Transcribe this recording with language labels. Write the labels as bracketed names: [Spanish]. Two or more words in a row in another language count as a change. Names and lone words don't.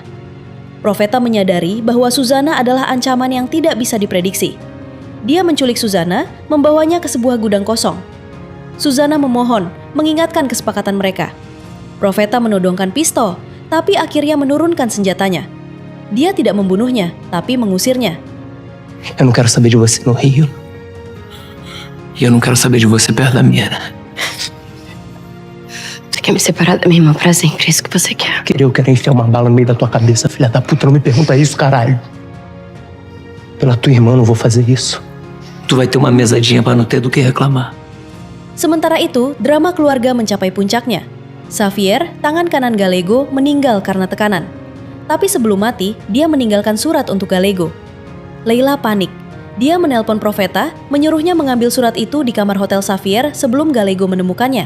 [Indonesian] Profeta menyadari bahwa Susanna adalah ancaman yang tidak bisa diprediksi. Dia menculik Susanna, membawanya ke sebuah gudang kosong. Susanna memohon, mengingatkan kesepakatan mereka. Profeta menodongkan pistol, tapi akhirnya menurunkan senjatanya. Dia tidak membunuhnya, tapi mengusirnya. [Portuguese] Eu não quero saber de você no Rio. E eu não quero saber de você perto da minha. Você quer me separar da minha irmã pra sempre? É isso que você quer? Eu quero enfiar uma bala no meio da tua cabeça, filha da puta. Não me pergunta isso, caralho. Pela tua irmã, não vou fazer isso. Tu vai ter uma mesadinha pra não ter do que reclamar. [Indonesian] Sementara itu, drama keluarga mencapai puncaknya. Xavier, tangan kanan Gallego, meninggal karena tekanan. Tapi sebelum mati, dia meninggalkan surat untuk Gallego. Leila panik. Dia menelpon Profeta, menyuruhnya mengambil surat itu di kamar hotel Xavier sebelum Gallego menemukannya.